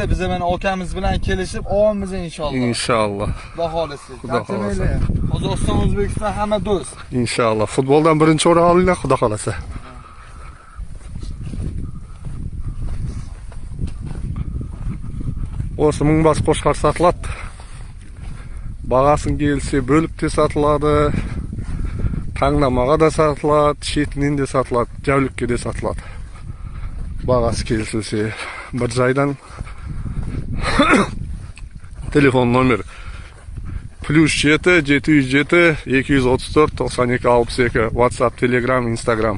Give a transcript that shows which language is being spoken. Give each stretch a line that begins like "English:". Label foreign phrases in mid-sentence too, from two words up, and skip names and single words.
Uzbek: Biz mana akamiz bilan kelishib olamiz inshaalloh. Inshaalloh. Xudo xolasa. Xudo xolasa. Qozog'iston, O'zbekiston hamma do'st. Inshaalloh. Futboldan birinchi o'rin olinglar, xudo xolasa. O'sha mingbas qo'shqar sotiladi.
Kazakh: Бағасын келсе бөліп те сатылады, таңдамаға да сатылады, шетінен де сатылады, жәулікке де сатылады. Бағасы келсе бір жайдан телефон номер +7 707 234 92 62 WhatsApp, Telegram, Instagram.